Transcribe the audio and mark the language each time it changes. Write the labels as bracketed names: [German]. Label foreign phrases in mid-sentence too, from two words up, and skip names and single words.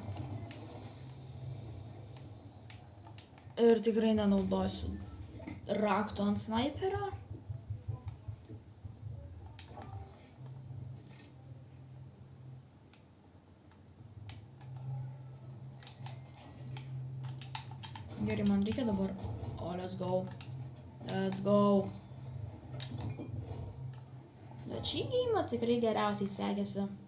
[Lithuanian] Ir tikrai nenaudosiu rakto ant sniperio. Gerai, man reikia dabar. O, [English] let's go. Let's go. [Lithuanian] Bet šį geimą tikrai geriausiai sekėsi.